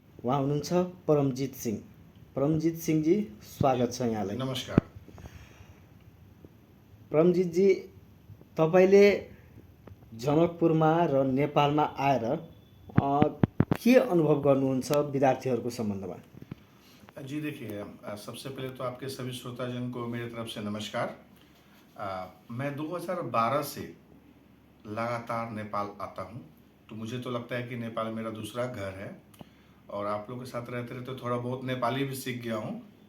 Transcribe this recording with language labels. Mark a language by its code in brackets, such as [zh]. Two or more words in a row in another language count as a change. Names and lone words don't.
[ne] उहाँ हुनुहुन्छ परमजित सिंह। परमजित सिंहजी, स्वागत छ यहाँलाई। नमस्कार। परमजितजी, तपाईँले जनकपुरमा र नेपालमा आएर के अनुभव गर्नुहुन्छ विद्यार्थीहरूको सम्बन्धमा? [hi] जी देखिए, सबसे पहले तो आपके सभी श्रोताजन को मेरी तरफ से नमस्कार। मैं 2012 से लगातार नेपाल आता हूँ, तो मुझे तो लगता है कि नेपाल मेरा दूसरा घर है और आप लोगों के साथ रहते रहते थोड़ा बहुत नेपाली भी सीख गया हूँ।